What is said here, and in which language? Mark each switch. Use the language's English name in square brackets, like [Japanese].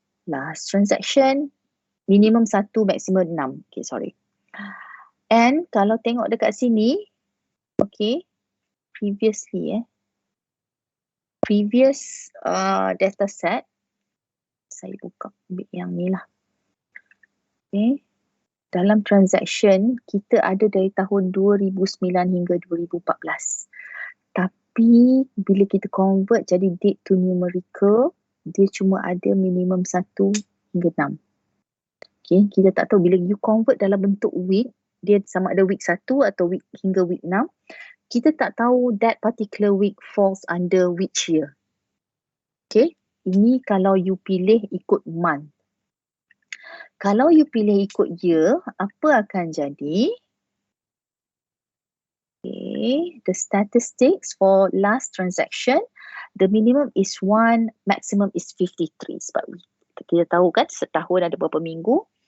[English] Last transaction. Minimum 1, maximum 6. Okay, sorry. [Malay] And kalau tengok dekat sini. Okay. [English] Previously previous data set. [Malay] Saya buka ambil yang ni lah. Okay. Dalam transaction, kita ada dari tahun 2009 hingga 2014. Tapi, bila kita convert jadi [English] date to numerical, [Malay] dia cuma ada minimum 1 hingga 6. Okay, kita tak tahu bila you convert dalam bentuk week, dia sama ada week 1 atau week hingga week 6. Kita tak tahu [English] that particular week falls under which year. [Malay] Okay, ini kalau you pilih ikut month. Kalau you pilih ikut year, apa akan jadi? [English] Okay, the statistics for last transaction, the minimum is 1, maximum is 53. [Malay] Sebab kita tahu kan setahun ada berapa minggu.